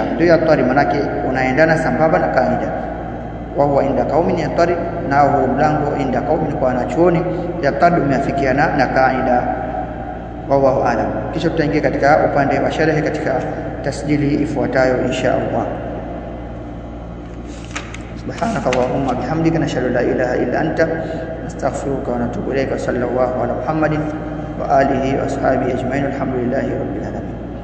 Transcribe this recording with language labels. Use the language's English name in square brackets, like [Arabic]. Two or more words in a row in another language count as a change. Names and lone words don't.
[Swahili] Ndio at-tariq, maana yake unaendana sambamba na kaida. [Arabic] وهو عند قوم الطريق, [Swahili] na huo mlango [Arabic] عند قوم [Swahili] kwa wanachuoni at-tariq umeafikiana na kaida. [Arabic] والله أعلم. [Swahili] Kisha tutaingia katika upande wa sharhi katika tasjili ifuatayo [Arabic] إن شاء الله. سبحانك اللهم وبحمدك نشهد لا إله إلا أنت نستغفرك ونتوب إليك. صلى الله على محمد وآله وأصحابه أجمعين. الحمد لله رب العالمين.